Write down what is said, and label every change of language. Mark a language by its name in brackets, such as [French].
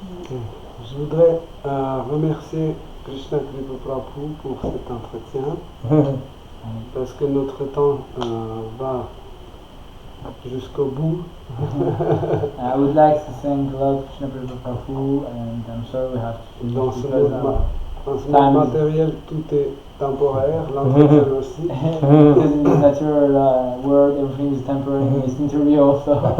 [French] Je voudrais remercier Krishna Kripa Prabhu pour cet entretien, parce que notre temps va jusqu'au bout. [English] I would like to thank Lord Krishna Prabhu, and I'm sorry we have to [French] Dans [English] finish [French] ce monde matériel, tout est temporaire, l'entretien aussi. [English] Because in this natural world, everything is temporary, in this interview also.